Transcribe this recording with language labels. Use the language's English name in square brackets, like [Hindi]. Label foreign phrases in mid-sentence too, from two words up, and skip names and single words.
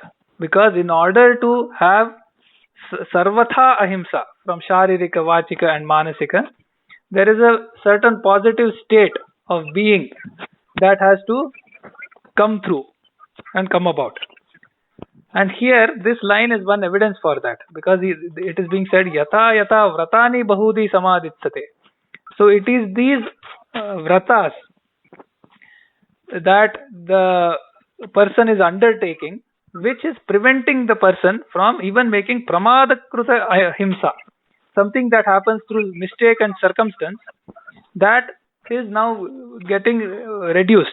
[English] Because in order to have [Sanskrit] sarvatha ahimsa [English] from [Sanskrit] sharirika, vachika [English] and manasika, there is a certain positive state of being that has to come through and come about. And here this line is one evidence for that, because it is being said [Sanskrit] yata yata vratani bahudi samaditsate. [English] So it is these vratas that the person is undertaking which is preventing the person from even making [Sanskrit] pramadakruta ahimsa, [English] something that happens through mistake and circumstance, that is now getting reduced.